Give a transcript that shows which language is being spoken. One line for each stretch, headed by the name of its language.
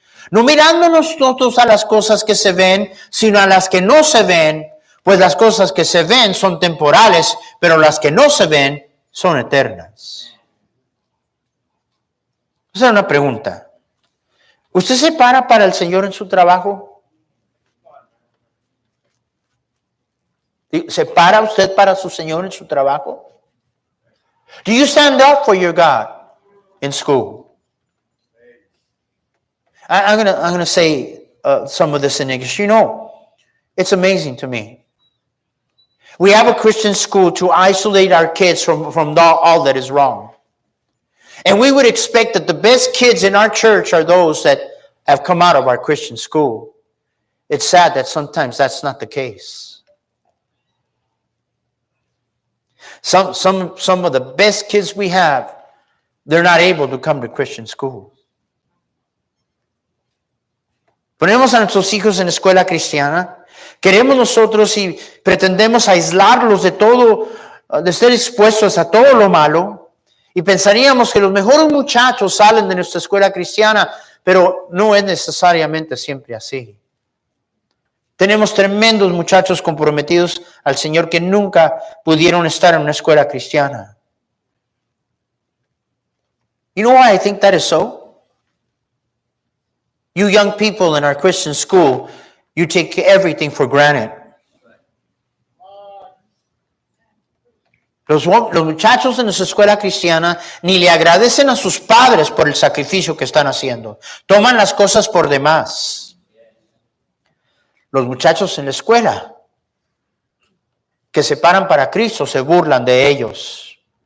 Spanish: No mirando nosotros a las cosas que se ven, sino a las que no se ven, pues las cosas que se ven son temporales, pero las que no se ven son eternas. Esa es una pregunta. ¿Usted se para para el Señor en su trabajo? ¿Se para usted para su Señor en su trabajo?
English: Do you stand up for your God in school? I'm gonna say some of this in English. You know, it's amazing to me. We have a Christian school to isolate our kids from all that is wrong. And we would expect that the best kids in our church are those that have come out of our Christian school. It's sad that sometimes that's not the case. Some of the best kids we have, they're not able to come to Christian school.
Spanish: Ponemos a nuestros hijos en escuela cristiana. Queremos nosotros y pretendemos aislarlos de todo, de ser expuestos a todo lo malo. Y pensaríamos que los mejores muchachos salen de nuestra escuela cristiana, pero no es necesariamente siempre así. Tenemos tremendos muchachos comprometidos al Señor que nunca pudieron estar en una escuela cristiana.
English: You know why I think that is so? You young people in our Christian school, you take everything for granted.
Spanish: Los muchachos en nuestra escuela cristiana ni le agradecen a sus padres por el sacrificio que están haciendo. Toman las cosas por demás. Los muchachos en la escuela que se paran para Cristo se burlan de ellos.